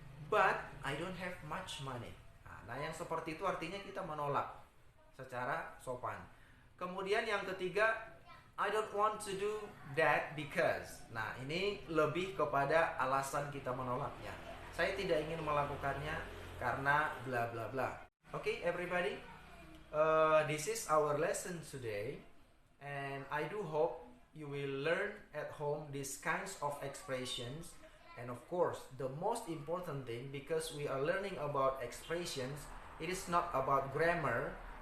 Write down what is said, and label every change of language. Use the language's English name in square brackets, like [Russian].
[English] But I don't have much money. [Indonesian] Nah, yang seperti itu artinya kita menolak secara sopan. Kemudian yang ketiga, [English] I don't want to do that because. [Indonesian] Nah, ini lebih kepada alasan kita menolaknya. Saya tidak ingin melakukannya karena bla bla bla. [English] Okay, everybody. This is our lesson today, and I do hope you will learn at home these kinds of expressions. And of course, the most important thing, because we are learning about expressions, it is not about grammar.